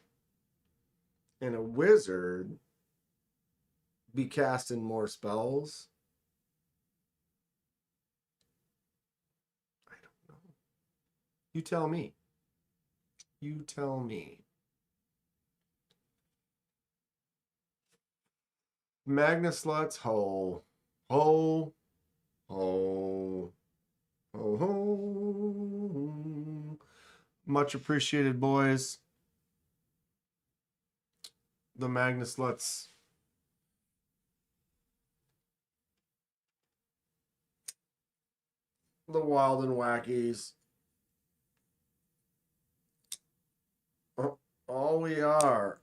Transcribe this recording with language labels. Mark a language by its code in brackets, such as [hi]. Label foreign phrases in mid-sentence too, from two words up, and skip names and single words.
[en] And a wizard be casting more spells. I don't know. You tell me. You tell me. Magnus Sluts, ho. Ho. Ho. Ho. Ho. Much appreciated, boys. The Magnus Sluts. The Wild and Wackies. All we are.